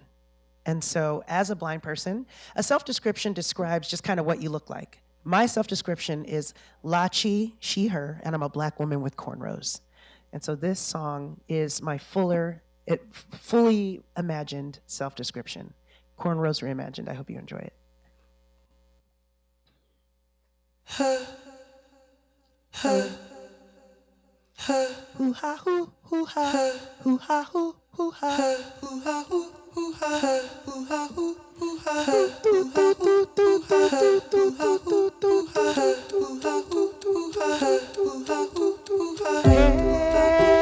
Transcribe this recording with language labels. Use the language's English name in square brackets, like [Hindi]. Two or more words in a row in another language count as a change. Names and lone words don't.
[English] And so as a blind person, a self-description describes just kind of what you look like. My self-description is Lachi, she, her, and I'm a black woman with cornrows. And so this song is my fully imagined self-description. Cornrows Re-imagined. I hope you enjoy it. Hoo ha hoo hoo ha hoo ha hoo hoo ha hoo ha hoo hoo ha hoo ha hoo hoo ha hoo ha hoo hoo ha hoo ha hoo hoo ha hoo ha hoo hoo ha hoo ha hoo hoo ha